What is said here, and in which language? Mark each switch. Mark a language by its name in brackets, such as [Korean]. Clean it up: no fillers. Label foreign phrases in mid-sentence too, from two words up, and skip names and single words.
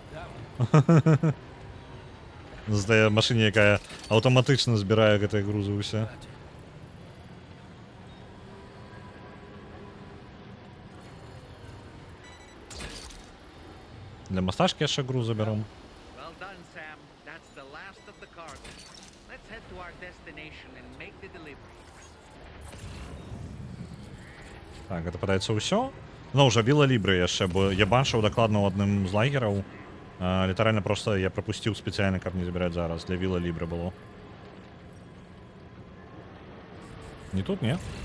[Belarusian] Здае машыне, якая аўтаматычна збірае гэтыя грузы ўсе. Для мастачкі яшчэ груз забяром. [English] Well done, Sam. That's the last of the cargo. Let's head to our destination and make the delivery. [Belarusian] Так, гэта падаецца ўсё. Ну, ўжо Віла Лібра яшчэ, бо я бачыў дакладна ў адным з лагераў. Літаральна просто я пропусціў спецыяльна, каб не забіраць зараз. Для Віла Лібра было. Не тут, не?